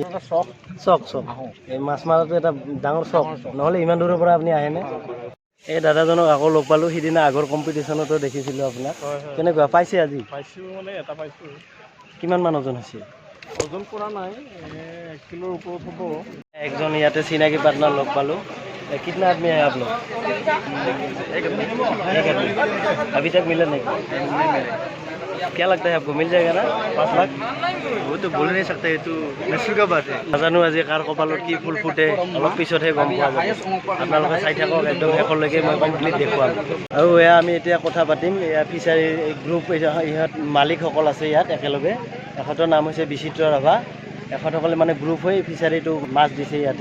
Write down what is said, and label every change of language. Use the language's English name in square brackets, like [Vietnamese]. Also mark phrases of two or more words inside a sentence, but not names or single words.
[Assamese] চখ এই মাছ মৰাটো এটা ডাঙৰ চখ, নহ'লে ইমান দূৰৰ পৰা আপুনি আহেনে? এই দাদাজনক আকৌ লগ পালোঁ, সিদিনা আগৰ কম্পিটিশ্যনতো দেখিছিলোঁ আপোনাক। কেনেকুৱা পাইছে আজি? পাইছোঁ মানে এটা পাইছোঁ। কিমান মান ওজন হৈছে? ওজন কৰা নাই, 1 কিলোৰ ওপৰত হ'ব। একজন ইয়াতে চিনাকি পাৰ্টনাৰ লগ পালোঁ। [Hindi] कितना आदमी है आप लोग? एक आदमी। अभी तक मिला नहीं? क्या लगता है आपको मिल जाएगा ना 5 लाख? वो तो बोल नहीं सकते, ये तो नसीब का बात है। [Assamese] নাজানো আজি কাৰ কপালত কি ফুল ফুটে, অলপ পিছতহে গম পোৱা যাব। আপোনালোকে চাই থাকক, একদম শেষলৈকে মই কমপ্লিট দেখুৱাম। আৰু এয়া আমি এতিয়া কথা পাতিম, এয়া ফিচাৰী গ্ৰুপ, ইহঁত মালিকসকল আছে ইয়াত একেলগে। এখেতৰ নাম হৈছে বিচিত্ৰ ৰাভা। এখেতসকলে মানে গ্ৰুপ হৈ ফিচাৰীটো মাছ দিছে ইয়াতে।